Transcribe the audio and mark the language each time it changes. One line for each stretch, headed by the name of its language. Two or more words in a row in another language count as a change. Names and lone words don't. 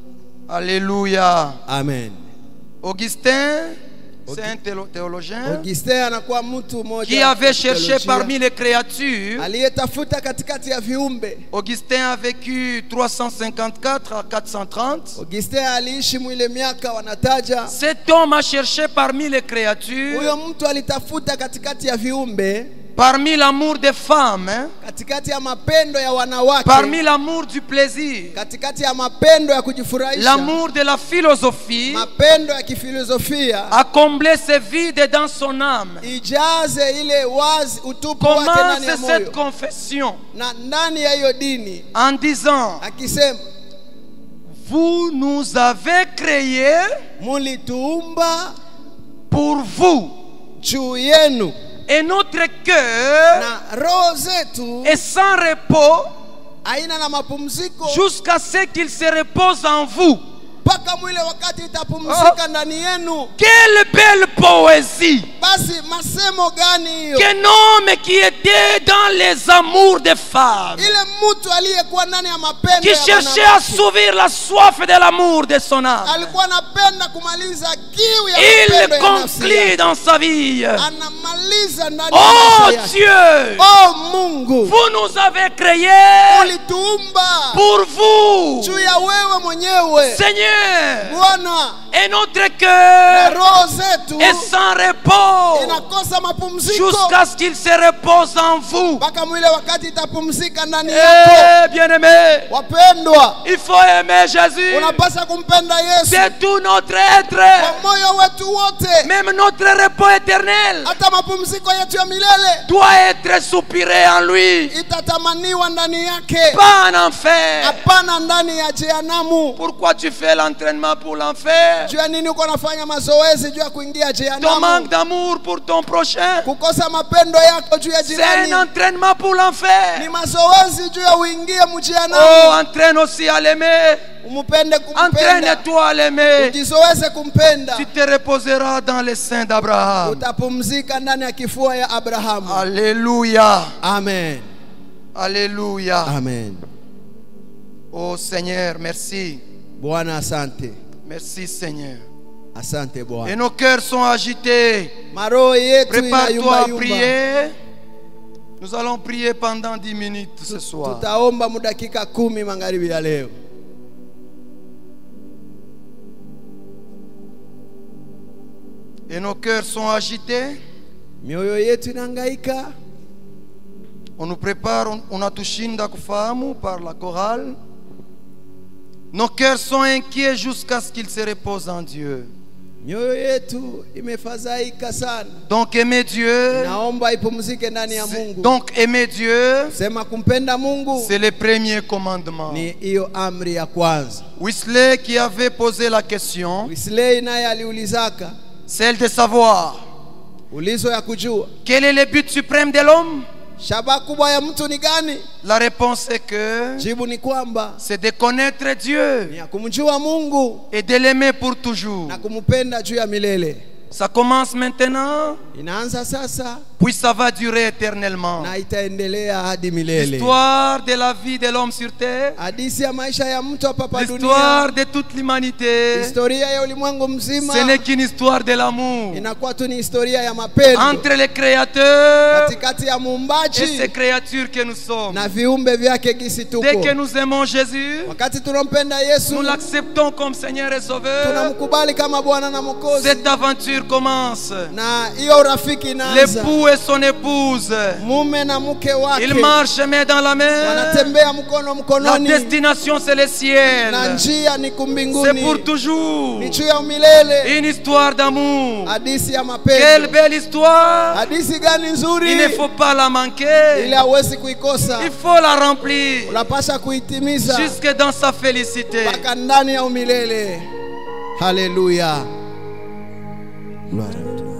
French: Alléluia. Amen. Augustin, c'est un théologien
Swahili: Augustin anakuwa mtu mmoja
French: qui avait cherché
Swahili: teolojia,
French: parmi les créatures.
Swahili: aliyetafuta katikati ya viumbe.
French: Augustin a vécu 354 à 430.
Swahili: Augustin aliishi mwile miaka wanataja.
French: Cet homme a cherché parmi les créatures,
Swahili: Huyo mtu alitafuta katikati ya viumbe,
French: parmi l'amour des femmes,
Swahili: katikati ya mapendo ya wanawake,
French: parmi l'amour du plaisir,
Swahili: katikati ya mapendo ya kujifurahisha,
French: l'amour de la philosophie,
Swahili: mapendo ya kifilosofia,
French: à combler ce vide dans son âme.
Swahili: ijaze ile wazi utupu wake ndani ya
French: Commence cette
Swahili: moyo
French: confession
Swahili: na ndani ya hiyo dini,
French: en disant:
Swahili: akisema
French: vous nous avez créés
Swahili: mulituumba
French: pour vous,
Swahili: juu yenu,
French: et notre cœur
Swahili: na roho zetu
French: est sans repos
Swahili: aina na mapumziko
French: jusqu'à ce qu'il se repose en vous.
Swahili: mpaka mwile wakati itapumzika ndani yenu.
French: Quelle belle poésie!
Swahili: Basi masemo gani hiyo?
French: Qu'un homme qui était dans les amours des femmes,
Swahili: Ile mtu aliyekuwa ndani ya mapendo
French: qui
Swahili: ya
French: cherchait à
Swahili: wanawake,
French: assouvir la soif de l'amour de son âme,
Swahili: alikuwa anapenda kumaliza kiu ya
French: il
Swahili: mapendo ya nafsi
French: conclut
Swahili: yake.
French: dans sa vie:
Swahili: Anamaliza ndani ya oh maisha yake.
French: Dieu,
Swahili: Oh Mungu,
French: vous nous avez créés
Swahili: ulituumba
French: pour vous,
Swahili: juu ya wewe mwenyewe
French: Seigneur,
Swahili: Bwana,
French: et notre
Swahili: na
French: cœur
Swahili: roho zetu
French: est sans repos
Swahili: inakosa mapumziko
French: jusqu'à ce qu'il se repose en vous.
Swahili: mpaka mwile wakati itapumzika ndani yako.
French: Eh, bien-aimé,
Swahili: Wapendwa,
French: il faut aimer Jésus
Swahili: unapaswa kumpenda Yesu
French: de tout notre
Swahili: kwa
French: être,
Swahili: moyo wetu wote.
French: même notre repos éternel
Swahili: Hata mapumziko yetu ya milele
French: doit être soupiré en lui,
Swahili: itatamaniwa ndani yake,
French: pas en enfer.
Swahili: hapana ndani ya jehanamu.
French: Pourquoi tu fais l'entraînement pour l'enfer?
Swahili: Juu ya nini uko nafanya mazoezi juu ya kuingia
French: Ton manque
Swahili: jehanamu?
French: d'amour pour ton prochain,
Swahili: Kukosa mapendo yako juu ya
French: c'est un
Swahili: jirani
French: entraînement pour l'enfer.
Swahili: ni mazoezi juu ya uingie Oh, mjehanamu.
French: entraîne aussi à l'aimer.
Swahili: Umupende kumpenda,
French: Entraîne-toi à l'aimer.
Swahili: ujizoeze kumpenda,
French: Tu te reposeras dans les seins d'Abraham.
Swahili: utapumzika ndani ya kifua ya Abrahamu.
French: Alléluia. Amen. Alléluia. Amen. Oh Seigneur, merci.
Swahili: Bwana asante.
French: Merci Seigneur.
Swahili: Asante
French: Et
Swahili: Bwana.
French: nos cœurs sont agités.
Swahili: Maroho yetu
French: Prépare-toi
Swahili: inayumba
French: à
Swahili: yumba.
French: prier. Nous allons prier pendant 10 minutes ce soir.
Swahili: Tutaomba mudakika 10 magharibi ya leo.
French: Et nos cœurs sont agités.
Swahili: mioyo yetu inahangaika.
French: On nous prépare, on a
Swahili: tushinda kufahamu
French: par la chorale. Nos cœurs sont inquiets jusqu'à ce qu'ils se reposent en Dieu.
Swahili: Mioyo yetu imefadhaika sana.
French: Donc aimer Dieu.
Swahili: Naomba ipumzike ndani ya Mungu.
French: Donc aimer Dieu.
Swahili: Sema kumpenda Mungu.
French: C'est le premier commandement.
Swahili: Ni hiyo amri ya kwanza.
French: Wesley qui avait posé la question.
Swahili: Wesley naye aliulizaka.
French: Celle de savoir.
Swahili: Ulizo ya kujua.
French: Quel est le but suprême de l'homme?
Swahili: Shabaha kubwa ya mtu ni gani?
French: La réponse est que
Swahili: Jibu ni kwamba
French: c'est de connaître Dieu
Swahili: ni ya kumjua Mungu
French: et de l'aimer pour toujours.
Swahili: na kumpenda juu ya milele.
French: Ça commence maintenant,
Swahili: Inaanza sasa
French: puis ça va durer éternellement.
Swahili: na itaendelea hadi milele.
French: L'histoire de la vie de l'homme sur terre,
Swahili: Hadithi ya maisha ya mtu hapa pa dunia,
French: l'histoire de toute l'humanité,
Swahili: historia ya ulimwengu mzima,
French: ce n'est qu'une histoire de l'amour
Swahili: inakuwa tu ni historia ya mapendo
French: entre le Créateur
Swahili: katikati ya
French: et ces
Swahili: muumbaji
French: créatures que nous sommes.
Swahili: na viumbe vyake gisi tuko.
French: Dès que nous aimons Jésus,
Swahili: Wakati tunampenda Yesu,
French: nous l'acceptons comme Seigneur et Sauveur,
Swahili: tunamkubali kama Bwana na Mwokozi,
French: cette aventure commence.
Swahili: na hiyo urafiki inaanza.
French: L'époux et son épouse,
Swahili: Mume na mke wake
French: ils marchent main dans la main.
Swahili: wanatembea mkono
French: La
Swahili: mkononi,
French: destination c'est le ciel.
Swahili: na njia ni
French: C'est
Swahili: kumbinguni,
French: pour toujours.
Swahili: ni juu ya milele.
French: Une histoire d'amour.
Swahili: Hadithi ya
French: Quelle
Swahili: mapendo.
French: belle histoire.
Swahili: Hadithi gani
French: Il ne
Swahili: nzuri,
French: faut pas la manquer.
Swahili: ili hawezi kuikosa.
French: Il faut la remplir
Swahili: Unapasha kuitimiza
French: jusque dans sa félicité.
Swahili: mpaka ndani ya umilele. Haleluya.
French: Gloire à Dieu.